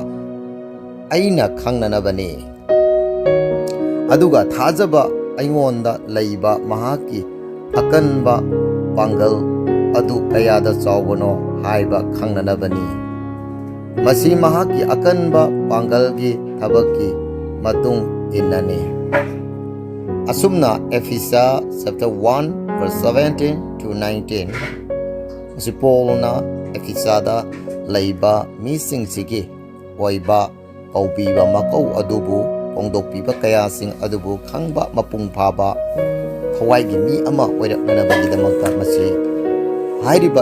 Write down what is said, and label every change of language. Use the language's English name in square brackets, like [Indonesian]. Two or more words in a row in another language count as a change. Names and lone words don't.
[Manipuri] aina khangnanabani aduga thajaba aingonda laiba mahaki akanba pangal adu kayada chawbano haiba khangnanabani masi mahaki akanba pangalgi thabaki matung innani asumna [English] Ephesians chapter 1 verse 17 to 19 [Manipuri] si Paulna Ephesada laiba misingsigi oiba kaubiba makau adubu pongdokpiba kayasing adubu khangba mapung phaba thawai gi mi ama oiraknanabagidamagta masi hairiba